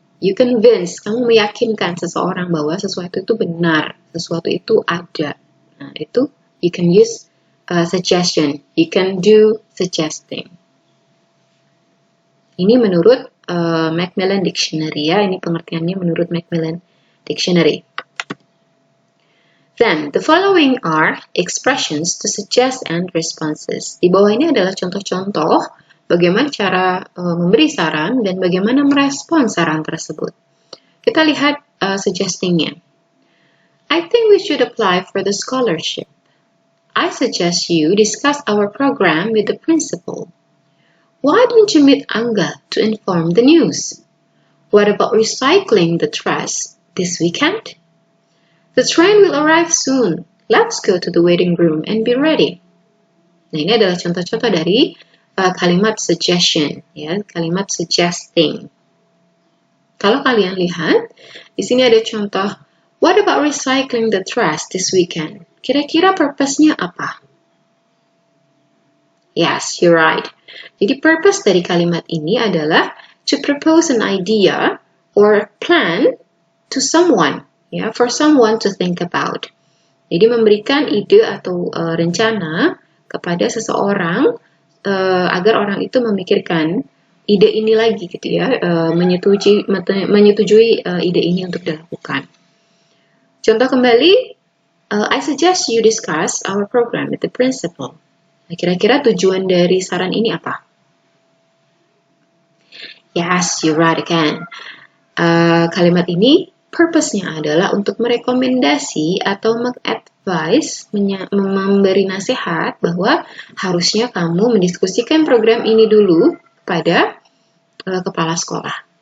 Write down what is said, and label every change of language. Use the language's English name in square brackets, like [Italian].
[English] You convince, [Indonesian] kamu meyakinkan seseorang bahwa sesuatu itu benar, sesuatu itu ada. Nah, itu [English] you can use suggestion, you can do suggesting. [Indonesian] Ini menurut Macmillan Dictionary ya, ini pengertiannya menurut Macmillan Dictionary. [English] Then, the following are expressions to suggest and responses. [Indonesian] Di bawah ini adalah contoh-contoh bagaimana cara memberi saran dan bagaimana merespon saran tersebut. Kita lihat suggestingnya. [English] I think we should apply for the scholarship. I suggest you discuss our program with the principal. Why don't you meet Angga to inform the news? What about recycling the trash this weekend? The train will arrive soon. Let's go to the waiting room and be ready. [Indonesian] Nah, ini adalah contoh-contoh dari kalimat suggestion, ya, kalimat suggesting. Kalau kalian lihat, di sini ada contoh, [English] what about recycling the trash this weekend? [Indonesian] Kira-kira purpose-nya apa? [English] Yes, you're right. [Indonesian] Jadi [English] purpose [Indonesian] dari kalimat ini adalah [English] to propose an idea or plan to someone, ya, for someone to think about. [Indonesian] Jadi memberikan ide atau rencana kepada seseorang agar orang itu memikirkan ide ini lagi gitu ya, menyetujui ide ini untuk dilakukan. Contoh kembali, [English] I suggest you discuss our program with the principal. [Indonesian] Nah, kira-kira tujuan dari saran ini apa? [English] Yes, you're right again. [Indonesian] Kalimat ini purpose-nya adalah untuk merekomendasi atau mengadvise, memberi nasihat bahwa harusnya kamu mendiskusikan program ini dulu kepada kepala sekolah.